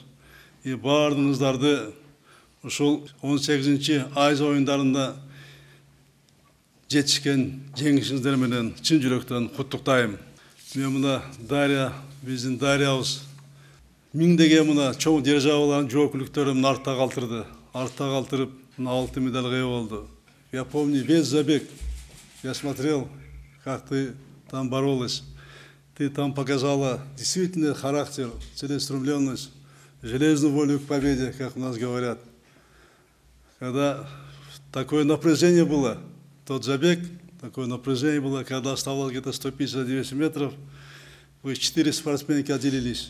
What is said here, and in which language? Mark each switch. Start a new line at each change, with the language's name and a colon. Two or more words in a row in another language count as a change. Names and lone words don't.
Kyrgyz: Баардыгыңыздарды ушул 18-чи Азия оюндарында жетишкен жеңишиңиздер менен чын жүрөктөн куттуктайм. Мен мына Дарья, биздин Дарьябыз миңдеген мына чоң державалардын жоопкерликтерин артта калтырды. Артта калтырып, мына алтын медальга ээ болду.
Russian: Я помню весь забег. Я смотрел, как ты там боролась. Ты там показала действительно характер, целеустремленность, железную волю к победе, как у нас говорят. Когда такое напряжение было, тот забег, такое напряжение было, когда оставалось где-то 150-200 метров, вы 4 спортсменки отделились.